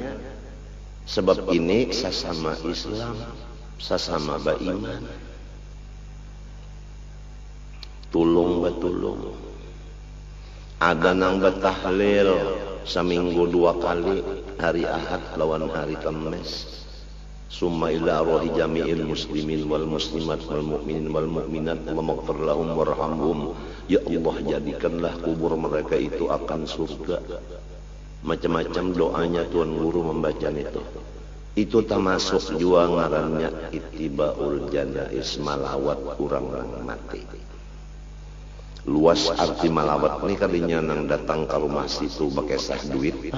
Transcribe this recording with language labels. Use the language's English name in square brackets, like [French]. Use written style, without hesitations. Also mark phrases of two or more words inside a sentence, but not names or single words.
[Indonesian] Sebab ini sesama Islam, sesama beriman. [Banjar] Tulung batulung. Ada nang batahlil seminggu 2 kali, hari Ahad lawan hari Kamis. [Arabic] ثم إلى أرواح جميع المسلمين والمسلمات والمؤمنين والمؤمنات واغفر لهم وارحمهم. [Indonesian] Ya Allah, jadikanlah kubur mereka itu akan surga. [Banjar] Macam-macam doanya Tuan Guru membaca itu. Itu termasuk juga ngarannya [Arabic] اتباع الجنائز, [Banjar] malawat orang mati. Luas arti malawat ini kalinya nang datang ke rumah situ bakesah duit.